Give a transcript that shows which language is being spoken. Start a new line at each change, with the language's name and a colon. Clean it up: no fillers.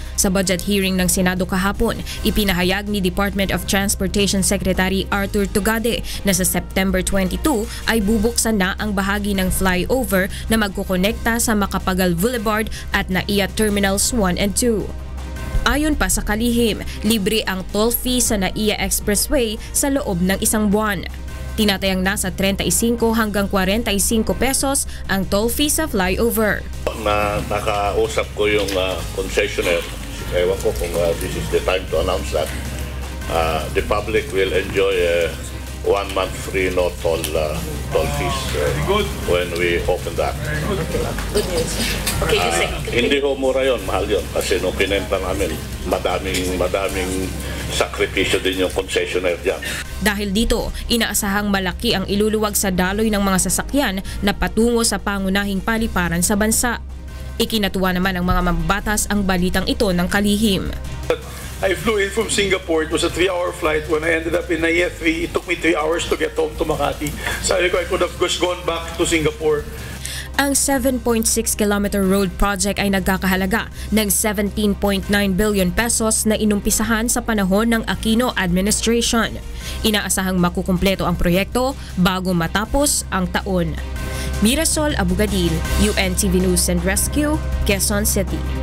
Filipino: Sa budget hearing ng Senado kahapon, ipinahayag ni Department of Transportation Secretary Arthur Tugade na sa September 22 ay bubuksan na ang bahagi ng flyover na magkukonekta sa Macapagal Boulevard at NAIA Terminals 1 and 2. Ayon pa sa kalihim, libre ang toll fee sa NAIA Expressway sa loob ng isang buwan. Tinatayang nasa 35 hanggang 45 pesos ang toll fee sa flyover. Nakausap ko yung concessionaire. Ewan ko kung
English: this is the time to announce that. The public will enjoy 1 month free no toll fees when we open that. Good news. Okay,
Filipino: hindi ho mura yun, mahal yun. Kasi nung pinenta namin, madaming sakripisyo din yung concessionaire dyan. Dahil dito, inaasahang malaki ang iluluwag sa daloy ng mga sasakyan na patungo sa pangunahing paliparan sa bansa. Ikinatuwa naman ng mga mambabatas ang balitang ito ng kalihim.
English: I flew in from Singapore. It was a 3-hour flight. When I ended up in NAIA 3, it took me 3 hours to get home to Makati.
Filipino: Sabi ko,
English: I could have just gone back to Singapore.
Filipino: Ang 7.6-kilometer road project ay nagkakahalaga ng 17.9 billion pesos na inumpisahan sa panahon ng Aquino administration. Inaasahang makukumpleto ang proyekto bago matapos ang taon. Mirasol Abugadil, UNTV News and Rescue, Quezon City.